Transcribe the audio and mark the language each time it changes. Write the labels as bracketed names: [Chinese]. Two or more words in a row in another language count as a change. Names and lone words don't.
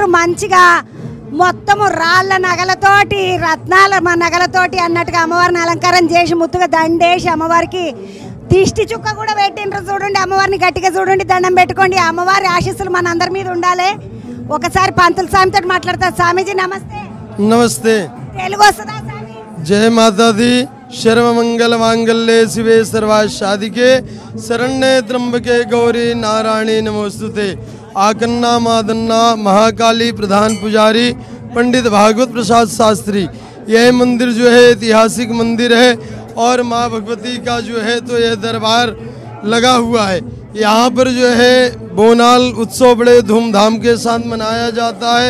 [Telugu] మంచిగా మొత్తము రాళ్ళ నగలతోటి, రత్నాల నగలతోటి అన్నట్టుగా అమ్మవారిని అలంకారం చేసి ముత్తుగా దండేసి అమ్మవారికి దిష్టి చుక్క కూడా పెట్టిండ్రు. చూడండి, అమ్మవారిని గట్టిగా చూడండి, దండం పెట్టుకోండి. అమ్మవారి ఆశీస్సులు మన అందరి మీద ఉండాలి. ఒకసారి పంతులు స్వామితో మాట్లాడతా. స్వామీజీ నమస్తే. నమస్తే. తెలుగు వస్తుందా స్వామి? [Hindi] जय माता दी. [Sanskrit] शर्व मंगल मांगल्ये शिवे सर्वार्थ साधिके शरण्ये त्र्यंबके गौरी नारायणी नमोस्तुते। [Hindi] आकन्ना मादन्ना महाकाली प्रधान पुजारी पंडित भागवत प्रसाद शास्त्री। यह मंदिर जो है ऐतिहासिक मंदिर है और माँ भगवती का जो है तो यह दरबार लगा हुआ है। यहाँ पर जो है बोनाल उत्सव बड़े धूमधाम के साथ मनाया जाता है।